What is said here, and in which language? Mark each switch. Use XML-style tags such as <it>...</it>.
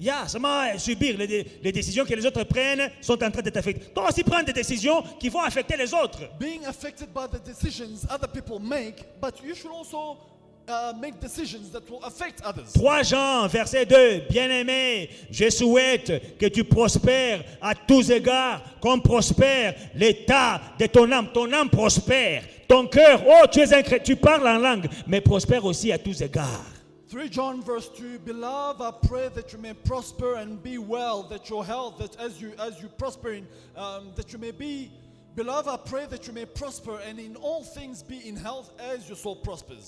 <fr>seulement subir les décisions que les autres prennent sont en train de t'affecter. Toi aussi prends des décisions qui vont affecter les autres.</fr> <en>being affected by the decisions other people make, but you should also make decisions that will affect others.</en> <fr>3 Jean, verset 2. Bien-aimé, je souhaite que tu prospères à tous égards, comme prospère l'état de ton âme. Ton âme prospère. Ton cœur, oh, tu es un chrétien, tu parles en langue, mais prospère aussi à tous égards.</fr> <en>3 John verse 2, beloved, I pray that you may prosper and be well, that your health, that as you prosper in, that you may be, beloved, I pray that you may prosper and in all things be in health as your soul prospers.</en>